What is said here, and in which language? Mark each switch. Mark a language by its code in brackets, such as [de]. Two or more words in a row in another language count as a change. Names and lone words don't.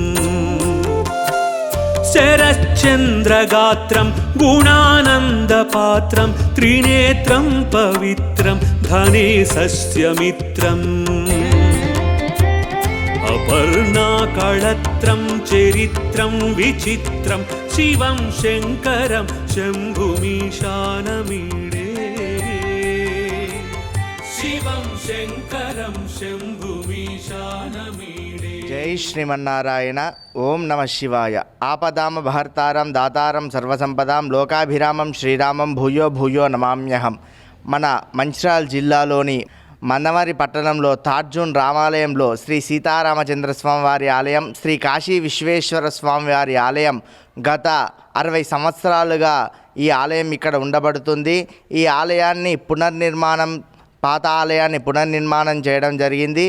[sa] शरच्चन्द्रगात्रं गुणानन्दपात्रं त्रिनेत्रं पवित्रं धनेशस्य मित्रम् अपर्णाकळत्रं चरित्रं विचित्रं शिवं शङ्करं शम्भुमीशानमीडे शिवं शङ्करं शम्भुमीशानमीडे जय श्रीमन्नारायण ओं नमः शिवाय आपदाम भर्तारं दातारं सर्वसंपदां लोकाभिरामं श्रीरामं भूयो भूयो नमाम्यहं [te] మన మంచిర్యాల జిల్లాలోని మందమరి పట్టణంలో తార్జున్ రామాలయంలో శ్రీ సీతారామచంద్ర స్వామి వారి ఆలయం, శ్రీ కాశీ విశ్వేశ్వర స్వామి వారి ఆలయం గత 60 సంవత్సరాలుగా ఈ ఆలయం ఇక్కడ ఉండబడుతుంది. ఈ ఆలయాన్ని పాత ఆలయాన్ని పునర్నిర్మాణం చేయడం జరిగింది.